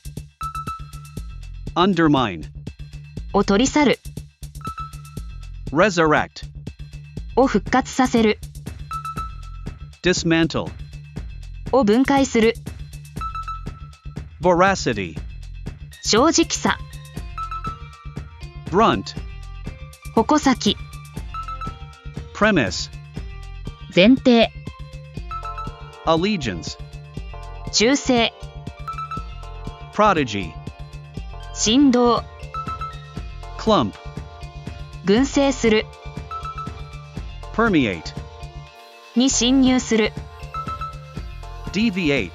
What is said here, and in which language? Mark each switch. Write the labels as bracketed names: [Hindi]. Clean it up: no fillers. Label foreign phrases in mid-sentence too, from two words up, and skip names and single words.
[English] undermine, [Japanese] を取り去る、 [English] resurrect, [Japanese] を復活させる、 [English] dismantle, [Japanese] を分解する、 [English] voracity, [Japanese] 正直さ、 [English] brunt, [Japanese] 矛先、 [English] premise, [Japanese] 前提、 [English] allegiance, [Japanese] 忠誠、 [English] prodigy, [Japanese] 振動、 [English] clump, [Japanese] 群生する、 [English] permeate, [Japanese] に侵入する、 [English] deviate,